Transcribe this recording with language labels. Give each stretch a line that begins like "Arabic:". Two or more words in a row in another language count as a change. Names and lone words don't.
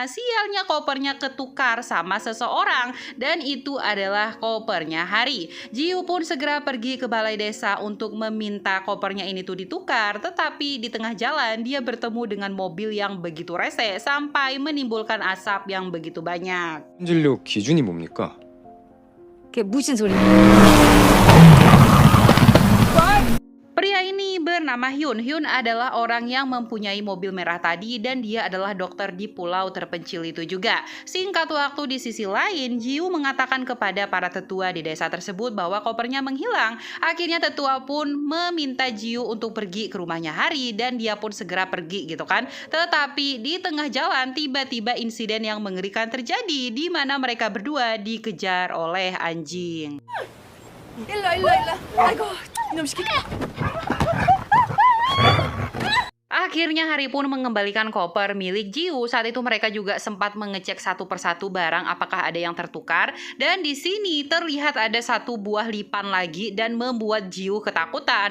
Indonesian: Sialnya kopernya ketukar sama seseorang dan itu adalah kopernya Hari. Jiu pun segera pergi ke balai desa untuk meminta kopernya ini tuh ditukar, tetapi di tengah jalan dia bertemu dengan mobil yang begitu rese sampai menimbulkan asap yang begitu banyak.
Korean: 품질력 기준이 뭡니까? 그게 무슨 소리야?
Indonesian: Pria ini bernama Hyun. Hyun adalah orang yang mempunyai mobil merah tadi dan dia adalah dokter di pulau terpencil itu juga. Singkat waktu di sisi lain, Jiu mengatakan kepada para tetua di desa tersebut bahwa kopernya menghilang. Akhirnya tetua pun meminta Jiu untuk pergi ke rumahnya Hari dan dia pun segera pergi gitu kan. Tetapi di tengah jalan tiba-tiba insiden yang mengerikan terjadi di mana mereka berdua dikejar oleh anjing.
Korean: 일로 일로. 아이고 이놈 시키.
Indonesian: Akhirnya Hari pun mengembalikan koper milik Jiu. Saat itu mereka juga sempat mengecek satu persatu barang apakah ada yang tertukar. Dan di sini terlihat ada satu buah lipan lagi dan membuat Jiu ketakutan.